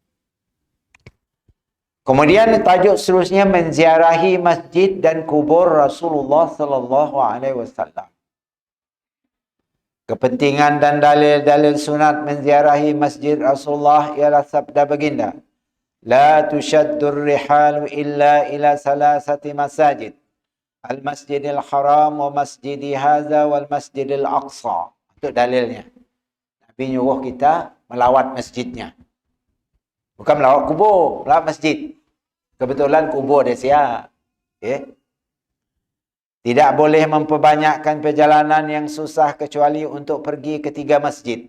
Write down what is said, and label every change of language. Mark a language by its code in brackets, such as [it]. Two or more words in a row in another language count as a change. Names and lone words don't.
[ms] Kemudian tajuk seterusnya menziarahi masjid dan kubur Rasulullah [ar] صلى الله عليه وسلم. [ms] Kepentingan dan dalil-dalil sunat menziarahi masjid Rasulullah ialah sabda baginda, [ar] لا تشد الرحال إلا إلى ثلاثة مساجد، المسجد الحرام ومسجدي هذا والمسجد الأقصى. [ms] Itu dalilnya. Nabi nyuruh kita melawat masjidnya. Bukan melawat kubur, melawat masjid. Kebetulan kubur dia siap. Tidak boleh memperbanyakkan perjalanan yang susah kecuali untuk pergi ke 3 masjid.